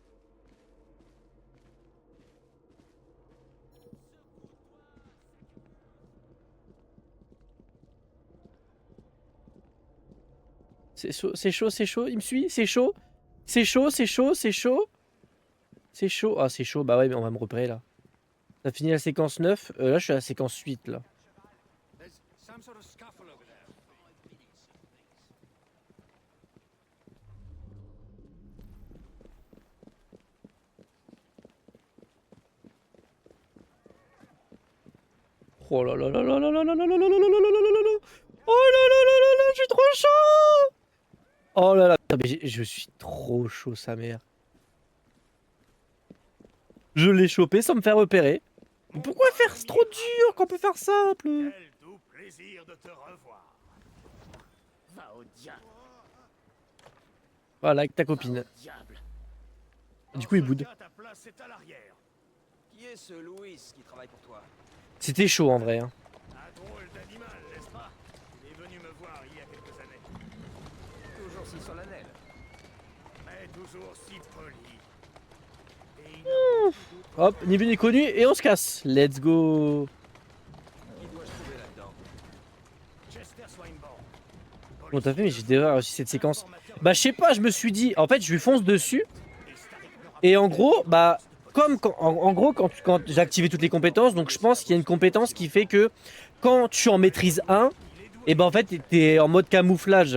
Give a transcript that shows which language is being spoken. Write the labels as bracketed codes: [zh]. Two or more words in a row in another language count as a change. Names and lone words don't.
[fr] C'est chaud, c'est chaud, c'est chaud. Il me suit, c'est chaud. C'est chaud, c'est chaud, c'est chaud. C'est chaud. Ah, c'est chaud. Bah ouais, mais on va me repérer là. Ça finit la séquence 9. Là, je suis à la séquence 8 là. Oh là là là là là là là là là là là là là là là là. Oh là là là là là, je suis trop chaud. Oh là là. Putain, mais je suis trop chaud, sa mère. Je l'ai chopé sans me faire repérer. Mais pourquoi faire trop dur quand on peut faire simple? plaisir de te revoir. Va au diable. Voilà, avec ta Va copine. au diable. Du coup, il Dans ce boude. cas, ta place est à l'arrière. Qui est ce Louis qui travaille pour toi? C'était chaud en vrai. Hein. Un drôle d'animal, n'est-ce pas? Il est venu me voir il y a quelques années. Toujours si solennel. Mais toujours si poli. Et il a beaucoup d'autres Hop, frères. ni vu ni connu et on se casse. [en] Let's go. [fr] Qui dois-je trouver là-dedans? Chester Swinburne. Bon, t'as fait, mais j'ai déjà réussi cette séquence. Bah, je sais pas, je me suis dit. En fait, je lui fonce dessus. Et en gros, bah, comme quand, en gros, quand j'ai activé toutes les compétences, donc je pense qu'il y a une compétence qui fait que quand tu en maîtrises un, et ben en fait, t'es en mode camouflage.